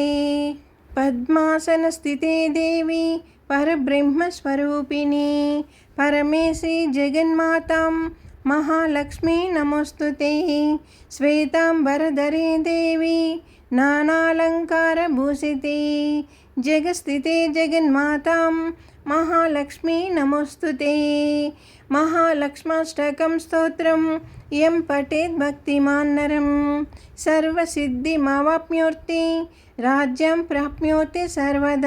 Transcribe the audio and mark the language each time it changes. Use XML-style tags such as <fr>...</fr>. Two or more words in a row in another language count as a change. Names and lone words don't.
<sa>पद्मासनस्थिते देवी परब्रह्मस्वरूपिणी परमेशी जगन्मातां महालक्ष्मी नमोस्तुते। श्वेतांबरधरे देवी नानालङ्कारभूषिते జగస్థితే జగన్మాతాం మహాలక్ష్మీ నమోస్తుతే. మహాలక్ష్మాష్టకం స్తోత్రం యం పఠేత్ భక్తిమాన్ నరం సర్వసిద్ధిమవాప్నోతి రాజ్యం ప్రాప్నోతి సర్వదా.</sa>